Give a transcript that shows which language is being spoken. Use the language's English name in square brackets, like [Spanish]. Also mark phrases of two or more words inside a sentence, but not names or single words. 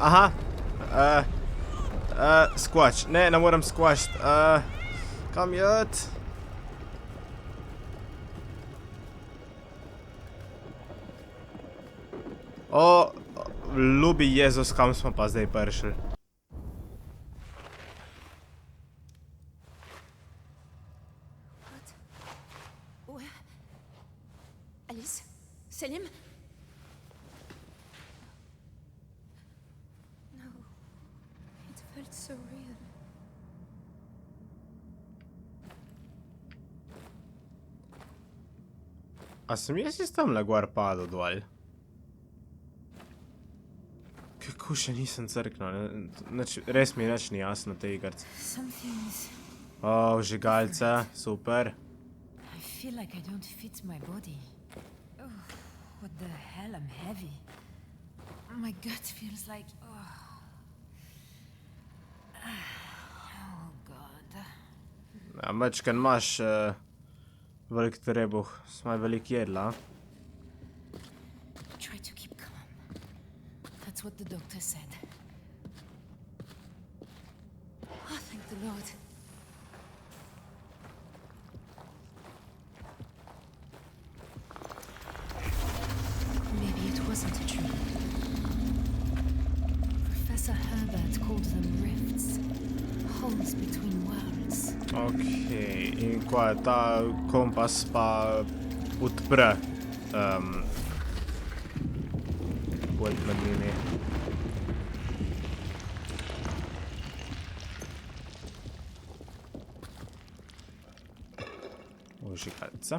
[Slovenian] Aha! Skvač. Ne, ne morem skvačit. Kam jet? O, ljubi Jezus, kam smo pa zdaj prišli. Alice? Selim? [English] No. It felt so real. [Slovenian] A sem jaz iz tamle gor padel dol? Kako še nisem crknil? Res mi nič ni jasno te igrce. O, vžigalce, super. [English] I feel like I don't fit my body. Oh, what the hell? I'm heavy. My gut feels like... Oh, God. [Slovenian] Ja, mečken imaš velik trebuh. Smaj velik jedla. [English] Try to keep calm. That's what the doctor said. Oh, thank the Lord. Maybe it wasn't a dream. Professor Herbert called them rifts. Holes between worlds. [Slovenian] Okej, in ko je ta kompas pa odpre pot med njimi. Vžigalca.